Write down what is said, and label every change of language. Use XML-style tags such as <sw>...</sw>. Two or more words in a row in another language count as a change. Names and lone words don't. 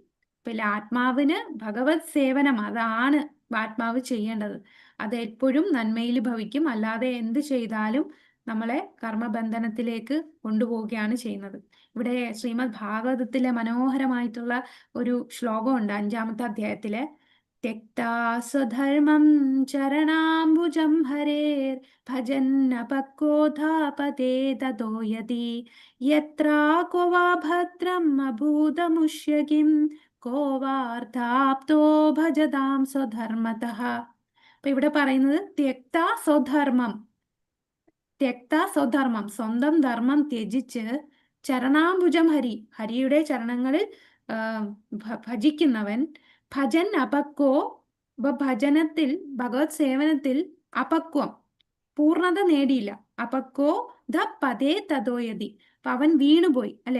<ml>പിന്നെ ആത്മാവിന് ഭഗവത് സേവനം, അതാണ് ആത്മാവ് ചെയ്യേണ്ടത്. അത് എപ്പോഴും നന്മയിൽ ഭവിക്കും. അല്ലാതെ എന്ത് ചെയ്താലും നമ്മളെ കർമ്മബന്ധനത്തിലേക്ക് കൊണ്ടുപോവുകയാണ് ചെയ്യുന്നത്. ഇവിടെ ശ്രീമദ് ഭാഗവതത്തിലെ മനോഹരമായിട്ടുള്ള ഒരു ശ്ലോകമുണ്ട് 5-ാമത്തെ അധ്യായത്തിലെ.</ml> <sa>त्यक्ता स्वधर्मं चरणाम्बुजं हरेर् भजन्नपक्वोऽधापते ततो यदि यत्रा को वा भद्रम् अभूतमुष्य किं को वार्ताप्तो भजतां स्वधर्मतः.</sa> <ml>അപ്പൊ ഇവിടെ പറയുന്നത്</ml> <sa>त्यक्ता स्वधर्मം,</sa> <ml>त्यक्ता സ്വധർമ്മം, സ്വന്തം ധർമ്മം ത്യജിച്ച്, ചരണാംബുജം ഹരിയുടെ ചരണങ്ങളിൽ ഭജിക്കുന്നവൻ,</ml> <sa>ഭജൻ അപക്വോ,</sa> <ml>ഭജനത്തിൽ ഭഗവത് സേവനത്തിൽ അപക്വം, പൂർണ്ണത നേടിയില്ല.</ml> <sa>അപക്വോ ധ പതേ തതോയതി,</sa> <ml>അപ്പൊ അവൻ വീണുപോയി, അല്ലെ?</ml>